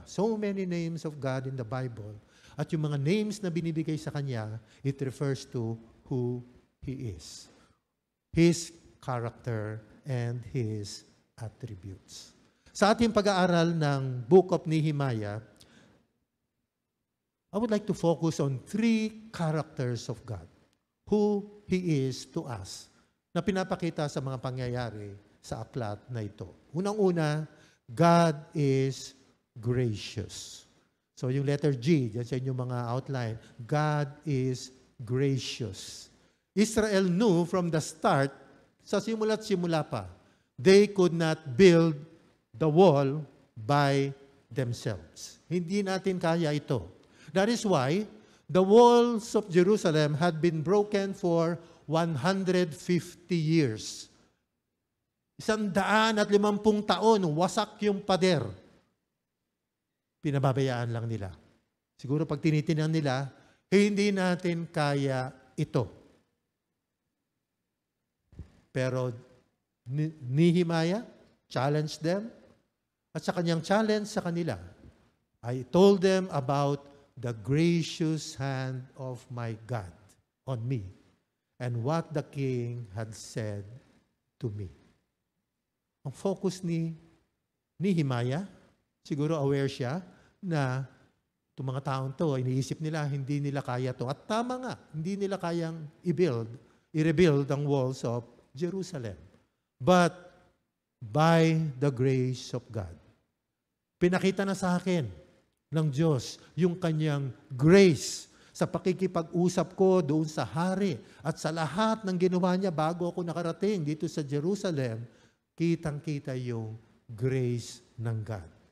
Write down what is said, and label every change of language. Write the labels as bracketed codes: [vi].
[en] So many names of God in the Bible. [tl] At yung mga names na binibigay sa Kanya, [en] it refers to who He is. His character and His attributes. [tl] Sa ating pag-aaral ng [en] Book of Nehemiah, I would like to focus on 3 characters of God. Who He is to us, [tl] na pinapakita sa mga pangyayari sa aklat na ito. Unang-una, [en] God is gracious. [tl] So yung letter G, dyan sa inyong mga outline, [en] God is gracious. Israel knew from the start, [tl] sa simula't simula pa, [en] they could not build the wall by themselves. [tl] Hindi natin kaya ito. [en] That is why the walls of Jerusalem had been broken for 150 years. [tl] 150 taon, wasak yung pader. Pinababayaan lang nila. Siguro pag tinitinan nila, hindi natin kaya ito. [en] Pero Nehemiah challenged them, [tl] at sa kanyang challenge sa kanila, [en] I told them about the gracious hand of my God on me and what the king had said to me. [tl] Ang focus ni Nehemiah, siguro aware siya na itong mga taong to, iniisip nila, hindi nila kaya to. At tama nga, hindi nila kayang i-rebuild ang walls of Jerusalem. [en] But by the grace of God, [tl] pinakita na sa akin ng Diyos yung kanyang grace sa pakikipag-usap ko doon sa hari at sa lahat ng ginawa niya bago ako nakarating dito sa Jerusalem, kitang-kita yung grace ng God.